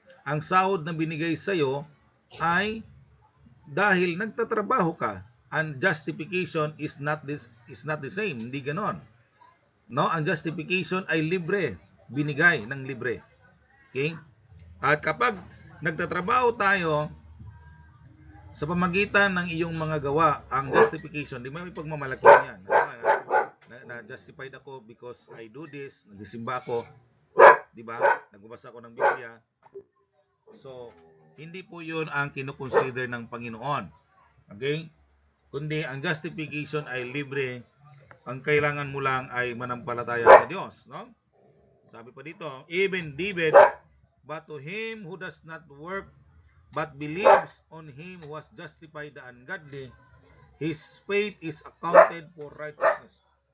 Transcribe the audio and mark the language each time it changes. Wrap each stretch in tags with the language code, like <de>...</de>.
<tl>Ang sahod na binigay sa iyo ay dahil nagtatrabaho ka.</tl> <en>And justification is not the same.</en> <tl>Hindi ganon. No, ang justification ay libre, binigay ng libre. Okay? At kapag nagtatrabaho tayo sa pamagitan ng iyong mga gawa, ang justification, di may pagmamalaki niyan. Na-justified ako</tl> <en>because I do this,</en> <tl>nagsisimba ako, di ba? Nagbabasa ako ng Biblia. So, hindi po 'yun ang kino-consider ng Panginoon. Okay? Kundi ang justification ay libre. Ang kailangan mo lang ay manampalataya sa Diyos, no? Sabi pa dito,</tl> <en>even David, but to him who does not work but believes on him who has justified the ungodly, his faith is accounted for righteousness.</en>